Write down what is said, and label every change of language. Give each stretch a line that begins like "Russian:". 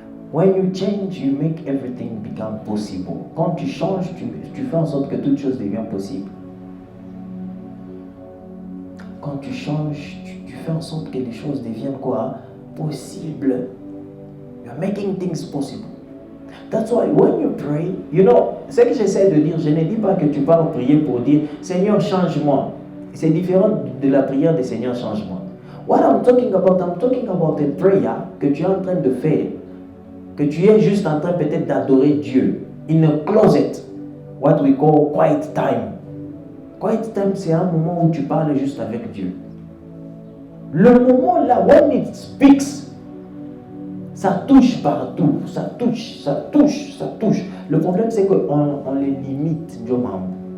English: When you change, you make everything become possible.
French: Quand tu changes, tu fais en sorte que toute chose devient possible. Quand tu changes, tu fais en sorte que les choses deviennent quoi? Possibles.
English: You are making things possible. That's why when you pray, you know,
French: ce que j'essaie de dire, je ne dis pas que tu parles prier pour dire Seigneur, change-moi. C'est différent de la prière de Seigneur, change-moi.
English: What I'm talking about a prayer
French: que tu es en train de faire, que tu es juste en train peut-être d'adorer Dieu.
English: In a closet, what we call quiet time.
French: Quiet time, c'est un moment où tu parles juste avec Dieu. Le moment là,
English: when it speaks,
French: ça touche partout, ça touche. Le problème, c'est qu'on les limite, Dieu mambo.